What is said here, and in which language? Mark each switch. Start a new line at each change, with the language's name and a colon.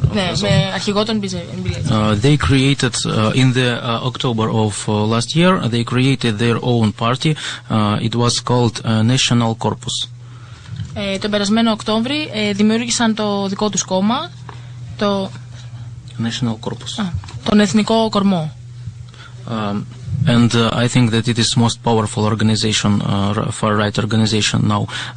Greek: Ναι, με αρχηγό τον Μπιλέτσκι.
English: They created in the October of last year. They created their own party. It was called National Corpus.
Greek: Τον περασμένο Οκτώβρη δημιούργησαν το δικό τους κόμμα, το
English: National Corpus.
Greek: Τον Εθνικό Κορμό.
English: And I think that it is most powerful organization, far-right organization now.